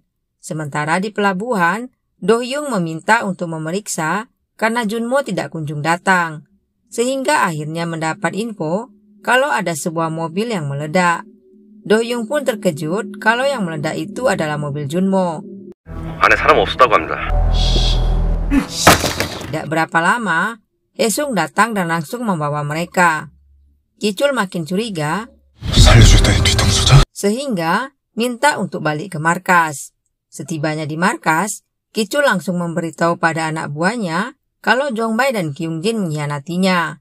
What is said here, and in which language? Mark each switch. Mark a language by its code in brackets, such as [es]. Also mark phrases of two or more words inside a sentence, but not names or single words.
[id] Sementara di pelabuhan, Do Hyung meminta untuk memeriksa karena Junmo tidak kunjung datang. Sehingga akhirnya mendapat info kalau ada sebuah mobil yang meledak. Do Hyung pun terkejut kalau yang meledak itu adalah mobil Junmo. [ko] 안에 사람 없었다고 합니다. [id] Tidak berapa lama, Hae-sung datang dan langsung membawa mereka. Ki-chul makin curiga, sehingga minta untuk balik ke markas. Setibanya di markas, Ki-chul langsung memberitahu pada anak buahnya kalau Jong-bae dan Kyung-jin mengkhianatinya.